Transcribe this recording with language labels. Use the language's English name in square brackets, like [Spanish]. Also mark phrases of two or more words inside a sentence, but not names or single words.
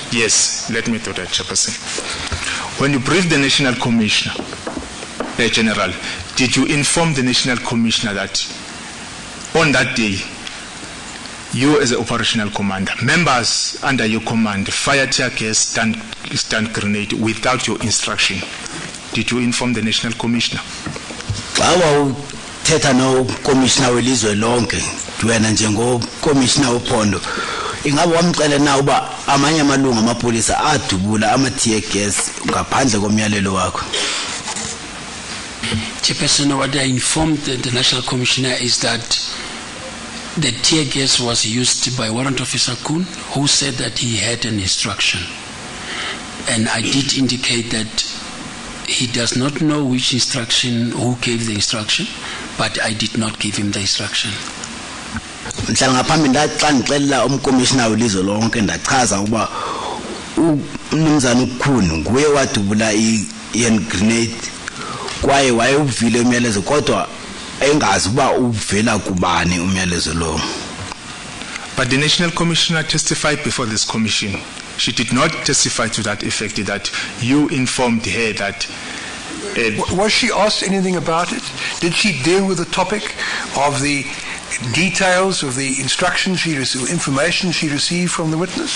[English] Yes, let me do that, Chairperson. When you briefed the National Commissioner, General, did you inform the National Commissioner that on that day, you as an operational commander, members under your command, fire tear gas, stun grenade without your instruction? Did you inform the National Commissioner? [Xhosa] Thetha no commissioner welizwe lonke wena njengo commissioner ophondo ingabe wamcela na uba amanye amalungu amapolisa adubula ama [English] tear gas [Xhosa] ngaphandle komyalelo wakho? [English] Chairperson, what I informed the National Commissioner is that the tear gas was used by Warrant Officer Kuhn, who said that he had an instruction. And I did indicate that he does not know which instruction, who gave the instruction, but I did not give him the instruction. [Xhosa] Ngaphambi xa ngixelela umcommissioner welizwe lonke ndachaza uba umnumzana uKhuni nguye wadubula i- [English] hand grenade [Xhosa] kwaye wayevile umyalezo kodwa engazi uba uvela kubani umyalezo lo. [English] But the National Commissioner testified before this commission. She did not testify to that effect, that you informed her that... Was she asked anything about it? Did she deal with the topic of the details of the instructions she received, information she received from the witness?